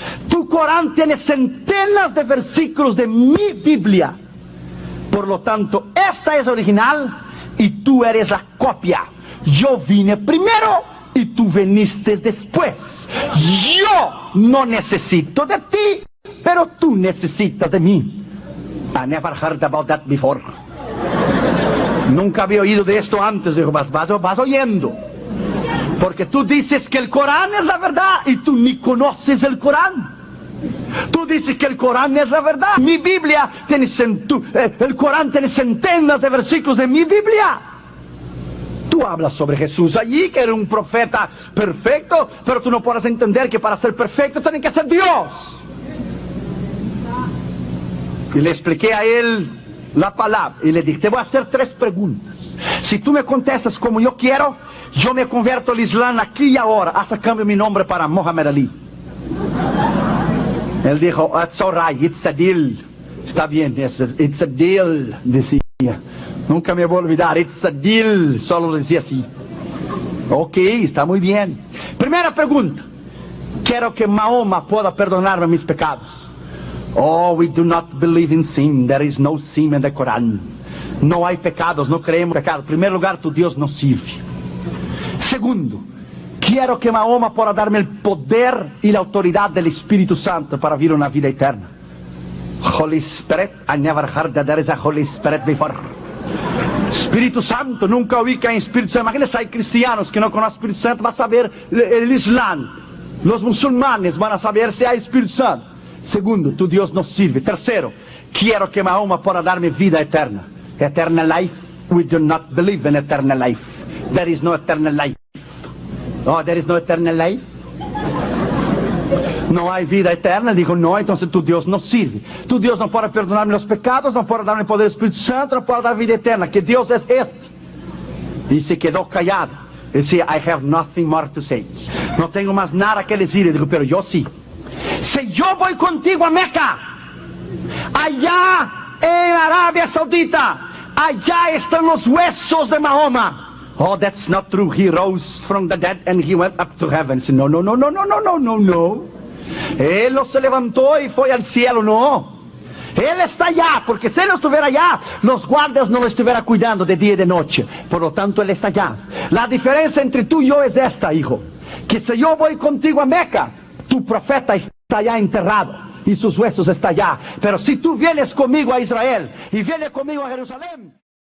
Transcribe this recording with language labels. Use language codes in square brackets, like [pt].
[es] Tu Corán tiene centenas de versículos de mi Biblia. Por lo tanto, esta es original y tú eres la copia. Yo vine primero y tú viniste después. Yo no necesito de ti, pero tú necesitas de mí. [en] I never heard about that before. [es] Nunca había oído de esto antes. Dijo, vas oyendo. Porque tú dices que el Corán es la verdad y tú ni conoces el Corán. Tú dices que el Corán es la verdad. Mi Biblia tiene el Corán tiene centenas de versículos de mi Biblia. Tú hablas sobre Jesús allí, que era un profeta perfecto, pero tú no puedes entender que para ser perfecto tiene que ser Dios. Y le expliqué a él la palabra y le dije, te voy a hacer 3 preguntas. Si tú me contestas como yo quiero, yo me convierto al Islam aquí y ahora. Haz cambio mi nombre para Muhammad Ali. Él dijo, [en] it's all right, it's a deal. [es] Está bien, [en] it's a deal, [es] decía. Nunca me voy a olvidar, [en] it's a deal. [es] Solo decía así. Ok, está muy bien. Primera pregunta. Quiero que Mahoma pueda perdonarme mis pecados. [en] Oh, we do not believe in sin. There is no sin in the Quran. [es] No hay pecados, no creemos en pecados. En primer lugar, tu Dios nos sirve. Segundo, quiero que Mahoma pueda darme el poder y la autoridad del Espíritu Santo para vivir una vida eterna. [en] Holy Spirit, I never heard that there is a Holy Spirit before. [es] Espíritu Santo, nunca oí que hay Espíritu Santo. Imagínense, hay cristianos que no conocen Espíritu Santo, van a saber el Islam. Los musulmanes van a saber si hay Espíritu Santo. Segundo, tu Dios nos sirve. Tercero, quiero que Mahoma pueda darme vida eterna. [en] Eternal life, we do not believe in eternal life. There is no eternal life. Oh, there is no eternal life. [es] No hay vida eterna. Dijo, no, entonces tu Dios no sirve. Tu Dios no puede perdonarme los pecados, no puede darme el poder del Espíritu Santo, no puede dar vida eterna. ¿Qué Dios es este? Y se quedó callado. Él decía, [en] I have nothing more to say. [es] No tengo más nada que decir. Y dijo, pero yo sí. Si yo voy contigo a Meca, allá en Arabia Saudita, allá están los huesos de Mahoma. [en] Oh, that's not true. He rose from the dead and he went up to heaven. [es] No, no, no, no, no, no, no, no, no. Él no se levantó y fue al cielo, no. Él está allá, porque si él no estuviera allá, los guardias no lo estuvieran cuidando de día y de noche. Por lo tanto, él está allá. La diferencia entre tú y yo es esta, hijo. Que si yo voy contigo a Meca, tu profeta está allá enterrado y sus huesos están allá. Pero si tú vienes conmigo a Israel y vienes conmigo a Jerusalén,